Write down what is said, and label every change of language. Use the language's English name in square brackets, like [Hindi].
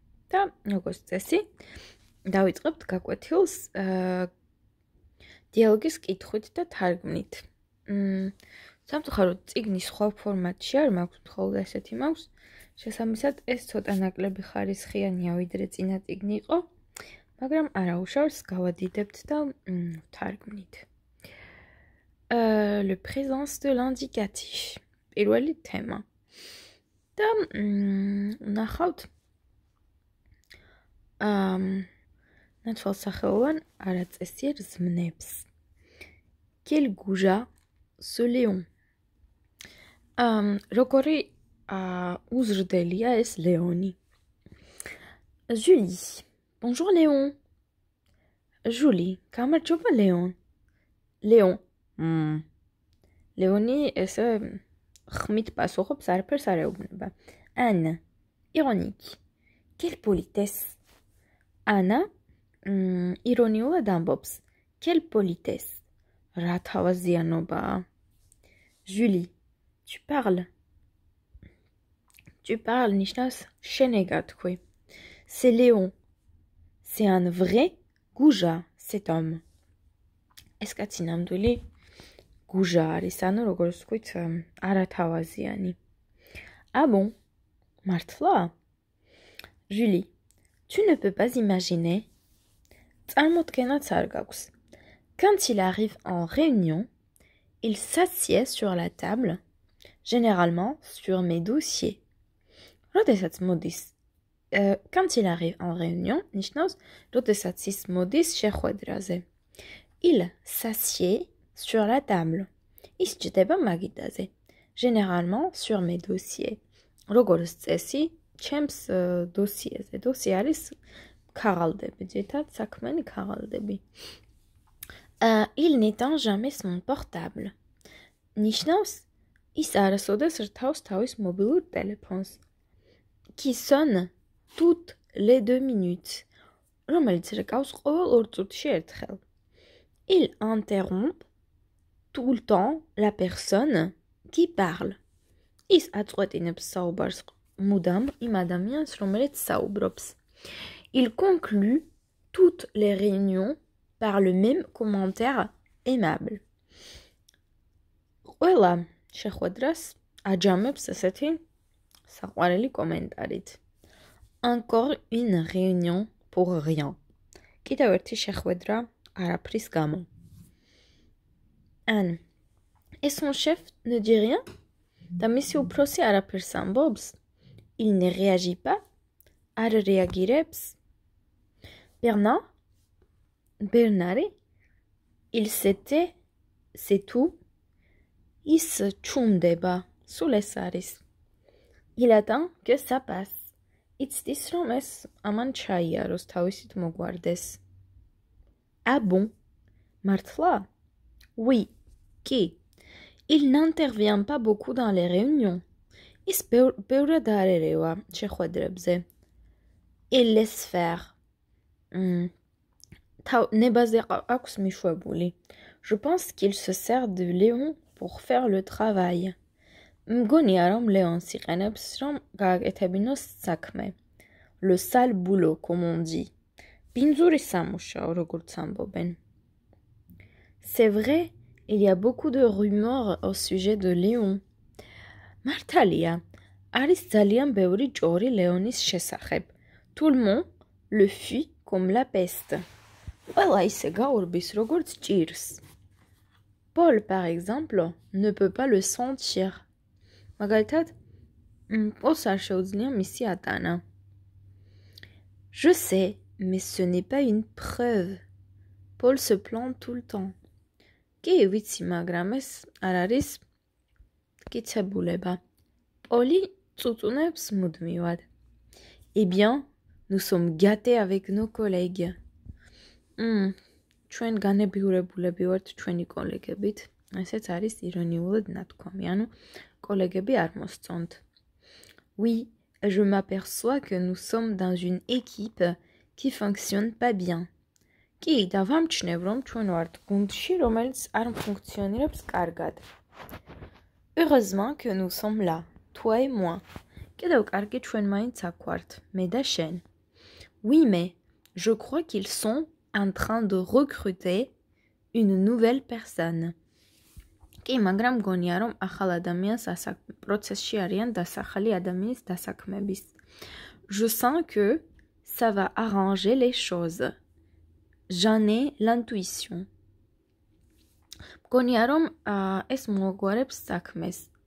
[Georgian] და როგორც წესი, დავიწყებთ გაკვეთილს დიალოგის კითხვით და თარგმნით. სამწუხაროდ წიგნის სხვა ფორმატში არ მაქვს, მხოლოდ ესეთი მაქვს. შესაბამისად, ეს ცოტა ნაკლები ხარისხიანია, ვიდრე წინა წიგნი იყო, მაგრამ არა უშავს, გავადიდებთ და ვთარგმნით. [French] Le présence de l'indicatif. [Georgian] პირველი თემა. და ნახავთ ნაცვალსახეოვან არაწესიერ ზმნებს. [French] Quel goujat ce lion. [Georgian] როგორი უზრდელია ეს ლეონი. Julie. [French] Bonjour Léon. [Georgian] Julie. გამარჯობა Léon. Léon. ლეონი ესე ხმით პასუხობს, არაფერს არ ეუბნება. [French] Anne. Ironique. Quelle politesse. Anna. [Georgian] ირონიულად ამბობს. [French] Quelle politesse. [Georgian] რა თავაზიანობაა. Julie. [French] Tu parles. Tu parles [Georgian] ნიშნავს შენეგა თქვი. [French] C'est Léon. C'est un vrai goujat, cet homme. [Georgian] ეს კაცი ნამდვილი გუჟა არის, ანუ როგორც ვთქვით, არათავაზიანი. [French] Ah bon? [Georgian] მართლა? Julie. [French] Tu ne peux pas imaginer. [Georgian] წარმოდგენაც არ გაქვს. [French] Quand il arrive en réunion, il s'assied sur la table, généralement sur mes dossiers. [Georgian] როდესაც მოდის, [French] quand il arrive en réunion, [Georgian] ნიშნავს, როდესაც ის მოდის შეხვედრაზე. [French] Il s'assied sur la table. [Georgian] ის ჭდება მაგიდაზე. [French] Généralement sur mes dossiers. [Georgian] როგორც წესი, ჩემს დოსიეზე. დოსიე არის ქაღალდები, ძირითადად საქმიანი ქაღალდები. [French] Il n'éteint jamais son portable. [Georgian] ნიშნავს, ის არასოდეს რთავს თავის მობილურ ტელეფონს. [French] Qui sonne toutes les 2 minutes. [Georgian] რომელიც რეკავს ყოველ 2 წუთში ერთხელ. [French] Il interrompt tout le temps la personne qui parle. [Georgian] ის აწყვეტინებს საუბარს მუდამ იმ ადამიანს, რომელიც საუბრობს. [French] Il conclut toutes les réunions par le même commentaire aimable. [Georgian] ყველა შეხვედრას აჯამებს ესეთი საყვარელი კომენტარით. [French] Encore une réunion pour rien. [Georgian] კიდევ ერთი შეხვედრა არაფრის გამო. Anne. [French] Et son chef ne dit rien? [Georgian] და მისი უფროსი არაფერს ამბობს? [French] Il ne réagit pas? [Georgian] არ რეაგირებს? [French] Bernard? Bernard? Il s'était, c'est tout? [Georgian] ის ჩუმდება, სულ ეს არის. [French] Il attend que ça passe. [Georgian] იცდის, რომ ეს ამან ჩაიაროს, თავისით მოგვარდეს. [French] Ah bon? [Georgian] მართლა? [French] Oui. Qui? Il n'intervient pas beaucoup dans les réunions. [Georgian] ის ბევრად არ ერევა შეხვედრებზე. [French] Il laisse faire. [Georgian] ნებაზე აქვს მიშვებული. [French] Je pense qu'il se sert de Léon pour faire le travail. [Georgian] მგონია, რომ ლეონს იყენებს, რომ გააკეთებინოს საქმე. [French] Le sale boulot, comme on dit. [Georgian] ბინძური სამუშაო, როგორც ამბობენ. [French] C'est vrai, il y a beaucoup de rumeurs au sujet de Léon. [Georgian] მართალია, არის ძალიან ბევრი ჭორი ლეონის შესახებ. [French] Tout le monde le fuit comme la peste. [Georgian] ყველა ისე გაურბის, როგორც ჭირს. [French] Paul, par exemple, ne peut pas le sentir. [Georgian] მაგალითად, პოლს არ შეუძლია მისი ატანა. [French] Je sais, mais ce n'est pas une preuve. Paul se plante tout le temps. [Georgian] კი, ვიცი, მაგრამ ეს არ არის მტკიცებულება. Პოლი წუწუნებს მუდმივად. [French] Eh bien, nous sommes gâtés avec nos collègues. [Georgian] ჩვენ განებიურებულები ვართ ჩვენი კოლეგებით. ესეც არის ირონიულად ნათქვამი, ანუ კოლეგები არ მოსწონთ. [French] Oui, je m'aperçois que nous sommes dans une équipe qui fonctionne pas bien. [Georgian] კი, და ვამჩნევ, რომ ჩვენ ვართ გუნდში, რომელიც არ ფუნქციონირებს კარგად. [French] Heureusement que nous sommes là, toi et moi. [Georgian] კიდევ კარგი ჩვენ მაინც აქ ვართ, მე და შენ. [French] Oui, mais je crois qu'ils sont en train de recruter une nouvelle personne. [Georgian] კი, მაგრამ მგონია, რომ ახალ ადამიანს პროცესში არიან დასახალი ადამიანის დასაქმების. [French] Je sens que ça va arranger les choses. J'en ai l'intuition. [Georgian] მგონია, რომ ეს მოგვარებს საქმეს.